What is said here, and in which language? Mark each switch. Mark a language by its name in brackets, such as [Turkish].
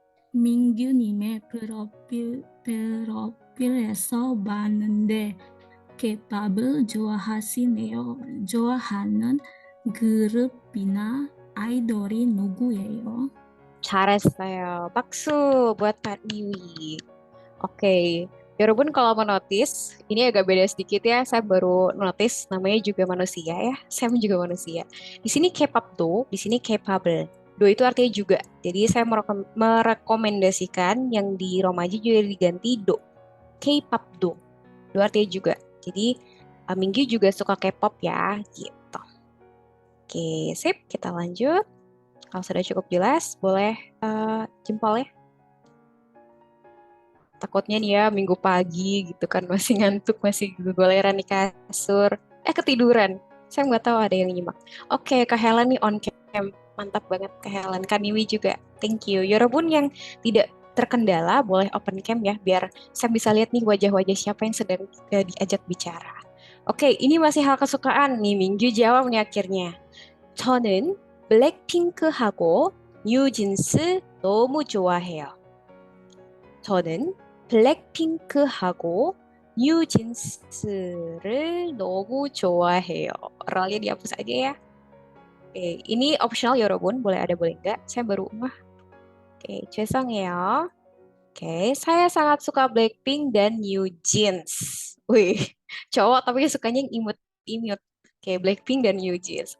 [Korean] 민규님의 프로필에서 봤는데 K-팝을 좋아하시네요. 좋아하는 그룹이나 아이돌이 누구예요? 잘했어요. 박수 [Indonesian] buat Kak Niwi. Oke, Yorobun kalau mau notice, ini agak beda sedikit ya. Saya baru notice namanya juga manusia ya. Sam juga manusia. Di sini K-pop do, di sini K-pable. Do itu artinya juga. Jadi saya merekomendasikan yang di Romaji juga diganti do. K-pop do. Do artinya juga. Jadi Minggu juga suka K-pop ya, gitu. Oke, sip. Kita lanjut. Kalau sudah cukup jelas, boleh jempol ya. Takutnya nih ya minggu pagi gitu kan masih ngantuk, masih goleran di kasur. Ketiduran. Saya nggak tahu ada yang nyimak. Oke, Kak Helen nih on cam. Mantap banget Kak Helen. Kak Niwi juga. [English] Thank you. [Indonesian] Yorobun yang tidak terkendala boleh open cam ya. Biar saya bisa lihat nih wajah-wajah siapa yang sedang diajak bicara. Oke, ini masih hal kesukaan nih. Minggu jawab nih akhirnya. [Korean] 저는 블랙핑크하고 뉴진스 너무 좋아해요. 저는 블랙핑크하고 뉴진스를 너무 좋아해요. [Indonesian] Rolnya dihapus aja ya. Oke, ini optional Yorobun, boleh ada boleh enggak. Saya baru Oke, [Korean] 죄송해요. [Indonesian] Oke, saya sangat suka Blackpink dan NewJeans. Wih, cowok tapi sukanya yang imut-imut. Oke, Blackpink dan NewJeans.